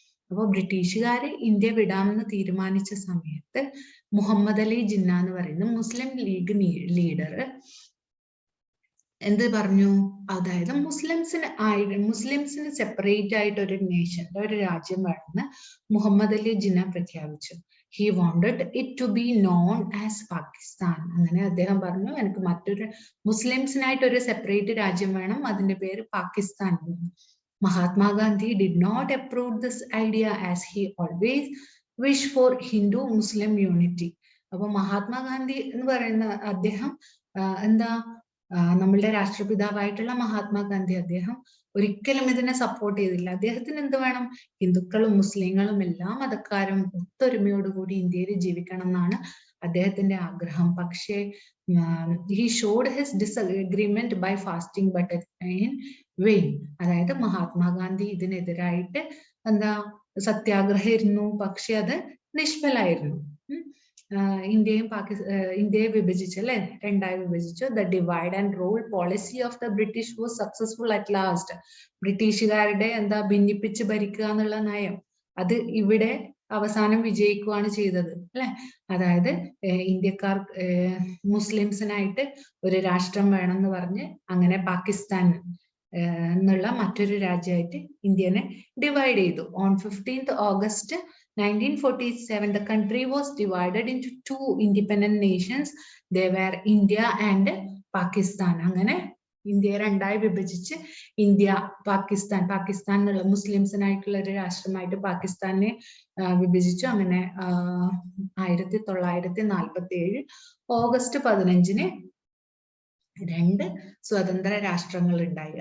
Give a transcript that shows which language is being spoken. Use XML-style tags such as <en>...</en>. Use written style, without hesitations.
<ml>അപ്പോൾ ബ്രിട്ടീഷുകാര് ഇന്ത്യ വിടാമെന്ന് തീരുമാനിച്ച സമയത്ത് മുഹമ്മദ് അലി ജിന്ന എന്ന് പറയുന്ന മുസ്ലിം ലീഗ് ലീഡർ എന്ത് പറഞ്ഞു, അതായത് മുസ്ലിംസിന് സെപ്പറേറ്റ് ആയിട്ട് ഒരു നേഷൻ, ഒരു രാജ്യം വേണമെന്ന് മുഹമ്മദ് അലി ജിന്ന പ്രഖ്യാപിച്ചു.</ml> <en>He wanted it to be known as Pakistan.</en> <ml>അങ്ങനെ അദ്ദേഹം പറഞ്ഞു, എനിക്ക് മറ്റൊരു മുസ്ലിംസിനായിട്ട് ഒരു സെപ്പറേറ്റ് രാജ്യം വേണം, അതിന്റെ പേര് Pakistan.</ml> <en>Mahatma Gandhi did not approve this idea as he always wished for Hindu-Muslim unity.</en> <ml>അപ്പോൾ മഹാത്മാഗാന്ധി എന്ന് പറയുന്ന അദ്ദേഹം എന്താ, നമ്മളുടെ രാഷ്ട്രപിതാവായിട്ടുള്ള മഹാത്മാഗാന്ധി, അദ്ദേഹം ഒരിക്കലും ഇതിനെ സപ്പോർട്ട് ചെയ്തില്ല. അദ്ദേഹത്തിന് എന്ത് വേണം, ഹിന്ദുക്കളും മുസ്ലിങ്ങളും എല്ലാ മതക്കാരും ഒത്തൊരുമയോടുകൂടി ഇന്ത്യയിൽ ജീവിക്കണം എന്നാണ് അദ്ദേഹത്തിന്റെ ആഗ്രഹം. പക്ഷേ</ml> <en>he showed his disagreement by fasting but in vain.</en> <ml>അതായത് മഹാത്മാഗാന്ധി ഇതിനെതിരായിട്ട് എന്താ സത്യാഗ്രഹം ഇരുന്നു, പക്ഷെ അത് നിഷ്ഫലായിരുന്നു. ഇന്ത്യയെ വിഭജിച്ചു അല്ലെ, രണ്ടായി വിഭജിച്ചു.</ml> <en>The divide and rule policy of the British was successful at last.</en> <ml>ബ്രിട്ടീഷുകാരുടെ എന്താ ഭിന്നിപ്പിച്ച് ഭരിക്കുക എന്നുള്ള നയം, അത് ഇവിടെ അവസാനം വിജയിക്കുകയാണ് ചെയ്തത് അല്ലെ. അതായത് ഇന്ത്യക്കാർ മുസ്ലിംസിനായിട്ട് ഒരു രാഷ്ട്രം വേണം എന്ന് പറഞ്ഞ് അങ്ങനെ പാകിസ്ഥാൻ എന്നുള്ള മറ്റൊരു രാജ്യമായിട്ട് ഇന്ത്യനെ ഡിവൈഡ് ചെയ്തു.</ml> <en>On 15th August 1947 the country was divided into two independent nations. They were India and Pakistan.</en> <ml>അങ്ങനെ ഇന്ത്യയെ രണ്ടായി വിഭജിച്ച് ഇന്ത്യ പാകിസ്ഥാൻ എന്നുള്ള മുസ്ലിംസിനായിട്ടുള്ള ഒരു രാഷ്ട്രമായിട്ട് പാകിസ്ഥാനെ വിഭജിച്ചു. അങ്ങനെ 1947 ഓഗസ്റ്റ് 15 രണ്ട് സ്വതന്ത്ര രാഷ്ട്രങ്ങൾ ഉണ്ടായി.</ml>